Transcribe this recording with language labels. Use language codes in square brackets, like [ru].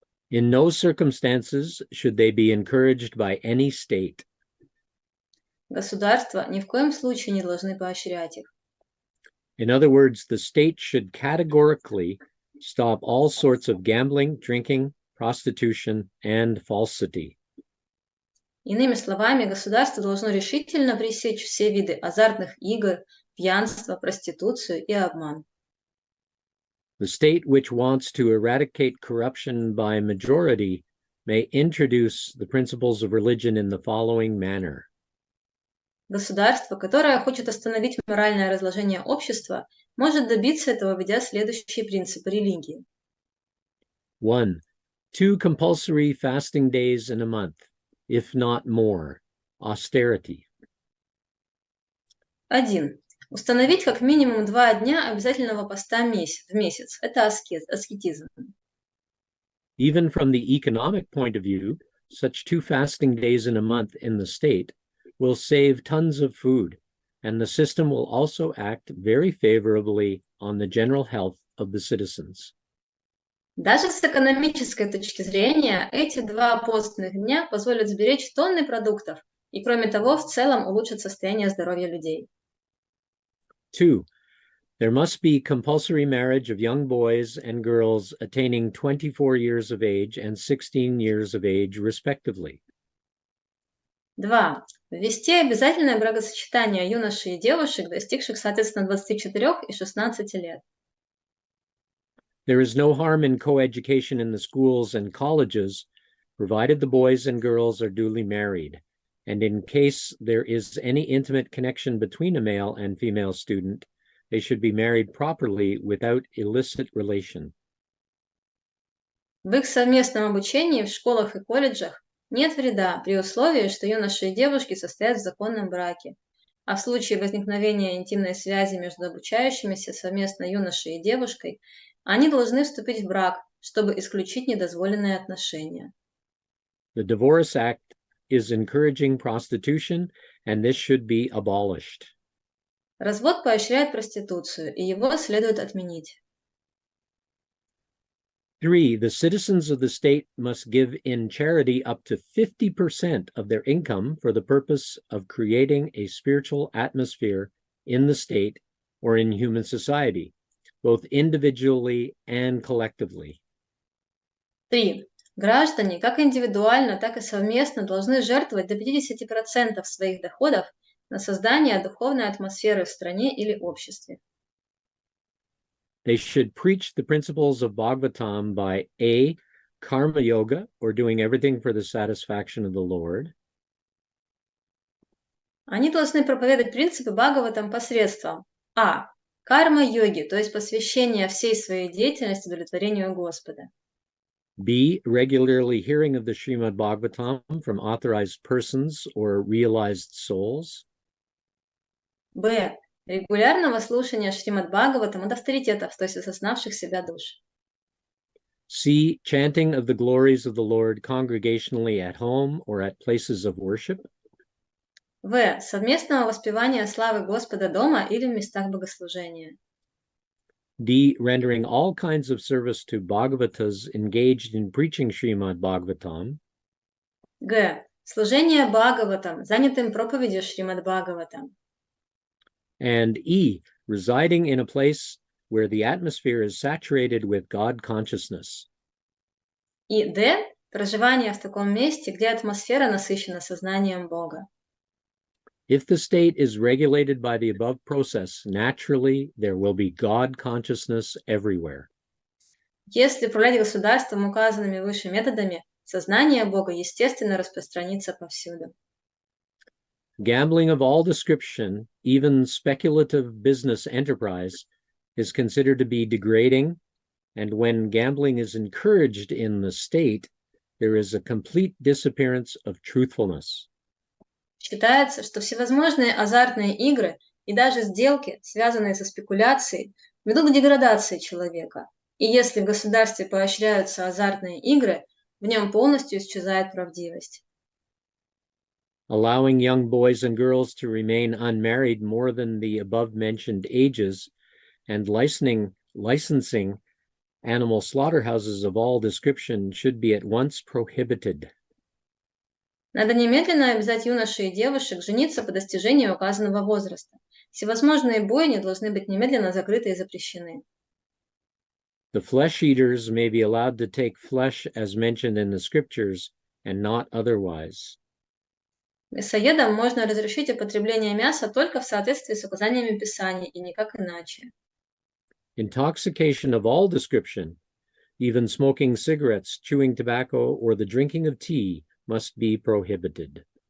[en] In no circumstances should they be encouraged by any state. [ru] Государства ни в коем случае не должны поощрять их. [en] In other words, the state should categorically stop all sorts of gambling, drinking, prostitution, and falsity. [ru] Иными словами, государство должно решительно пресечь все виды азартных игр, пьянство, проституцию и обман. [en] The state which wants to eradicate corruption by majority may introduce the principles of religion in the following manner. [ru] Государство, которое хочет остановить моральное разложение общества, может добиться этого, введя следующие принципы религии. [en] 1. 2 compulsory fasting days in a month, if not more. Austerity. [ru] 1. Установить как минимум 2 дня обязательного поста в месяц. Это аскетизм. [en] Even from the economic point of view, such 2 fasting days in a month in the state will save tons of food, and the system will also act very favorably on the general health of the citizens. [ru] Даже с экономической точки зрения, эти 2 постных дня позволят сберечь тонны продуктов и, кроме того, в целом улучшат состояние здоровья людей. [en] 2. There must be compulsory marriage of young boys and girls attaining 24 years of age and 16 years of age, respectively. [ru] 2. Ввести обязательное бракосочетание юношей и девушек, достигших, соответственно, 24 и 16 лет. [en] There is no harm in coeducation in the schools and colleges, provided the boys and girls are duly married, and in case there is any intimate connection between a male and female student, they should be married properly without illicit relation. [ru] В их совместном обучении в школах и колледжах нет вреда при условии, что юноши и девушки состоят в законном браке, а в случае возникновения интимной связи между обучающимися совместно юношей и девушкой, они должны вступить в брак, чтобы исключить недозволенные отношения. [en] The Divorce Act is encouraging prostitution, and this should be abolished. [ru] Развод поощряет проституцию, и его следует отменить. [en] 3. The citizens of the state must give in charity up to 50% of their income for the purpose of creating a spiritual atmosphere in the state or in human society, both individually and collectively. [ru] 3. Граждане, как индивидуально, так и совместно, должны жертвовать до 50% своих доходов на создание духовной атмосферы в стране или обществе. [en] They should preach the principles of Bhagavatam by A. Karma yoga, or doing everything for the satisfaction of the Lord. [ru] Они должны проповедовать принципы Бхагаватам посредством а. Карма-йоги, то есть посвящение всей своей деятельности удовлетворению Господа. [en] B. Regularly hearing of the Shrimad Bhagavatam from authorized persons or realized souls. [ru] Б. Регулярного слушания Шримад Бхагаватам от авторитетов, то есть осознавших себя душ. [en] C. Chanting of the glories of the Lord congregationally at home or at places of worship. [ru] В. Совместного воспевания славы Господа дома или в местах богослужения. [en] D. Rendering all kinds of service to Bhagavatas engaged in preaching Shrimad Bhagavatam. [ru] Г. Служение Бхагаватам, занятым проповедью Шримад Бхагаватам. [en] And E. Residing in a place where the atmosphere is saturated with God consciousness. [ru] И Д. Проживание в таком месте, где атмосфера насыщена сознанием Бога. [en] If the state is regulated by the above process, naturally there will be God consciousness everywhere. [ru] Если управлять государством указанными выше методами, сознание Бога естественно распространится повсюду. [en] Gambling of all description, even speculative business enterprise, is considered to be degrading, and when gambling is encouraged in the state, there is a complete disappearance of truthfulness. [ru] Считается, что всевозможные азартные игры и даже сделки, связанные со спекуляцией, ведут к деградации человека. И если в государстве поощряются азартные игры, в нем полностью исчезает правдивость. [en] Allowing young boys and girls to remain unmarried more than the above-mentioned ages and licensing animal slaughterhouses of all description should be at once prohibited. [ru] Надо немедленно обязать юношей и девушек жениться по достижении указанного возраста. Всевозможные бойни должны быть немедленно закрыты и запрещены. [en] The flesh eaters may be allowed to take flesh as mentioned in the scriptures and not otherwise. [ru] Мясоедам можно разрешить употребление мяса только в соответствии с указаниями Писаний и никак иначе. [en] Intoxication of all description, even smoking cigarettes, chewing tobacco, or the drinking of tea, must be prohibited.